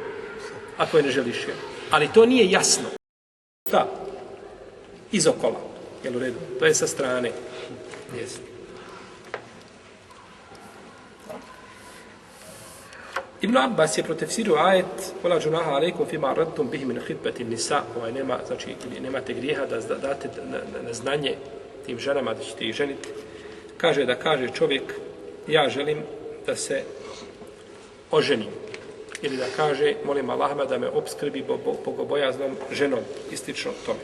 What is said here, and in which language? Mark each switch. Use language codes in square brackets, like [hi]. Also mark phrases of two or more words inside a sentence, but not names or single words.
[bs] Ako je ne želiš je. Ali to nije jasno. Da. Iz okola. Jel u redu? To je sa strane. Jesi. Ibn Abbas je protefsirio ajet [ar] ولا جناح عليكم فيما عرضتم به من خطبة النساء, [bs] nema, znači nemate grijeha da date na znanje tim ženama da ćete ih ženiti. Kaže da kaže čovjek ja želim da se oženim. Ili da kaže molim Allaha da me opskrbi bogobojaznom ženom, istično tome.